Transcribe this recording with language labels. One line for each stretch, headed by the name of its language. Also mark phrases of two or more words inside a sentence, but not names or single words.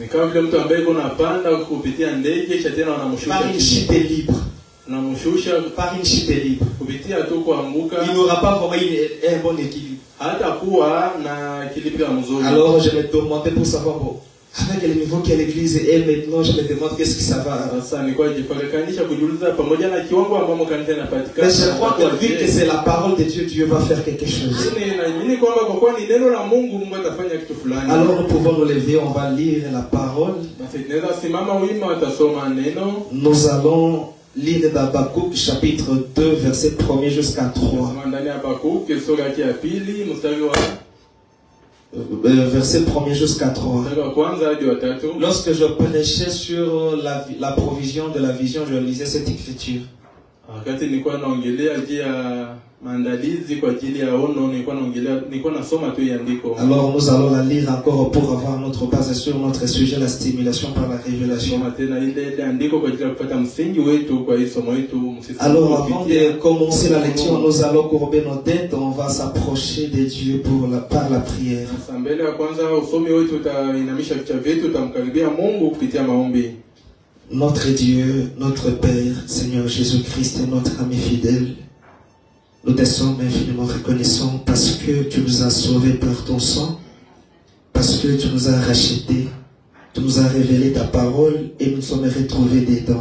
French: Par une chute libre. Par une chute libre. Il n'aura pas vraiment un bon équilibre. Alors je me demandais pour savoir, bon, Avec le niveau que l'église est maintenant, je me demande qu'est-ce que ça va.
Swahili: Sasa nilikuwa najipakanisha kujiuliza pamoja na kiwango ambamo kanisa inapatikana.
French: Mais je crois que vu que c'est la parole de Dieu, Dieu va faire quelque chose.
Swahili: Naamini kwamba kwa kuwa ni neno la Mungu, Mungu atafanya kitu fulani.
French: Alors nous pouvons nous lever, on va lire la parole.
Swahili: Basi tunaweza simama wima, watasoma neno.
French: Nous allons lire d'Habakkuk chapitre 2 verset 1 jusqu'à 3.
Swahili: Ndani ya Habakkuk sura ya pili mstari wa
French: verset 1 jusqu'à 3.
Swahili: kwanza hadi wa tatu.
French: Lorsque je prêchais sur la provision de la vision, je lisais cette écriture.
Swahili: Wakati nilikuwa naongelea juu ya maandalizi kwa ajili ya ono, nilikuwa nasoma tu andiko.
French: Alors nous allons la lire encore pour avoir notre base sur notre sujet, la stimulation par la révélation.
Swahili: Tena ile andiko kwa ajili ya kupata msingi wetu kwa hii somo letu.
French: Alors avant de commencer la lecture, nous allons courber nos têtes, on va s'approcher de Dieu par la prière.
Swahili: Sasa mbele ya kwanza usomi wetu utainamisha vichwa vyetu, tutamkaribia Mungu kupitia maombi.
French: Notre Dieu, notre Père, Seigneur Jésus-Christ et notre ami fidèle, nous te sommes infiniment reconnaissants parce que tu nous as sauvés par ton sang, parce que tu nous as rachetés, tu nous as révélé ta parole et nous sommes retrouvés dedans.